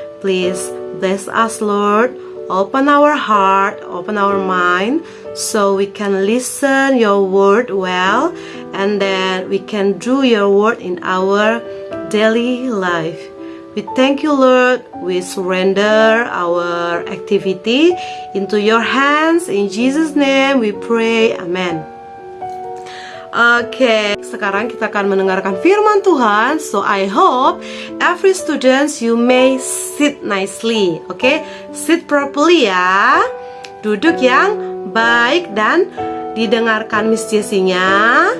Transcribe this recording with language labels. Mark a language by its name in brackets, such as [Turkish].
[English] Please bless us, Lord. Open our heart, open our mind, so we can listen your word well, and then we can do your word in our daily life. We thank you, Lord. We surrender our activity into your hands. In Jesus' name we pray. Amen. [Indonesian] Oke, sekarang kita akan mendengarkan firman Tuhan. [English] So I hope every students you may sit nicely. Oke, sit properly ya. [Indonesian] Duduk yang baik dan didengarkan Miss Jessie-nya.